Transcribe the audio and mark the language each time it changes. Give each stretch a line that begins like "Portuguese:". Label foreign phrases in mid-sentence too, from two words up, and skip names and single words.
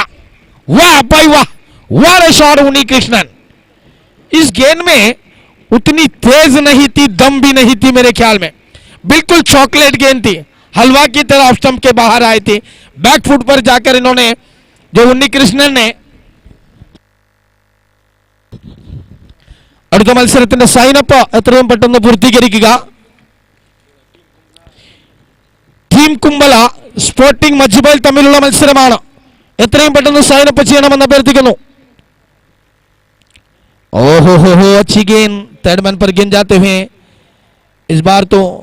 Hindi: वाह भाई वाह, वाह शॉट उन्नी कृष्णन। इस गेंद में उतनी तेज नहीं थी, दम भी नहीं थी मेरे ख्याल में, बिल्कुल चॉकलेट गेंद थी, हलवा की तरह स्टंप के बाहर आए थे।
English: back foot
Hindi: पर जाकर इन्होंने, जो उन्नी कृष्णन ने
Malayalam: അടുത്ത മത്സരത്തിന്റെ സൈനപ്പ് എത്രയും പെട്ടെന്ന് പൂർത്തീകരിക്കുക. ടീം കുമ്പള സ്പോർട്ടിംഗ് മജ്ബൽ തമ്മിലുള്ള മത്സരമാണ്. എത്രയും പെട്ടെന്ന് സൈനപ്പ് ചെയ്യണമെന്ന് അഭ്യർത്ഥിക്കുന്നു.
Hindi: ओहो हो अच्छी गेंद,
English: third man
Hindi: पर गेंद जाते हुए इस बार तो